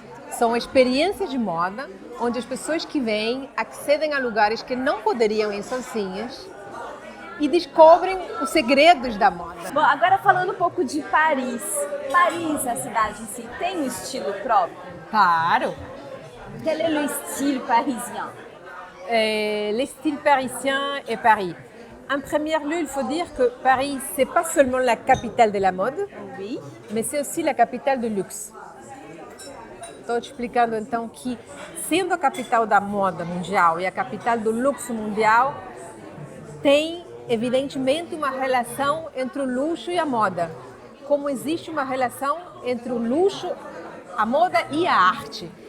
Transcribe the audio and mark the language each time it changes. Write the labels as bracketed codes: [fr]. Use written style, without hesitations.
[pt] São experiências de moda onde as pessoas que vêm accedem a lugares que não poderiam ir sozinhas e descobrem os segredos da moda. Bom, agora falando um pouco de Paris. Paris, a cidade em si, tem um estilo próprio? Claro! [fr] Quel est le style parisien? Le style parisien est Paris. En premier lieu, il faut dire que Paris, c'est pas seulement la capitale de la mode, Oui. mais c'est aussi la capitale du luxe. [pt] Estou te explicando então que, sendo a capital da moda mundial e a capital do luxo mundial, tem evidentemente uma relação entre o luxo e a moda, como existe uma relação entre o luxo, a moda e a arte.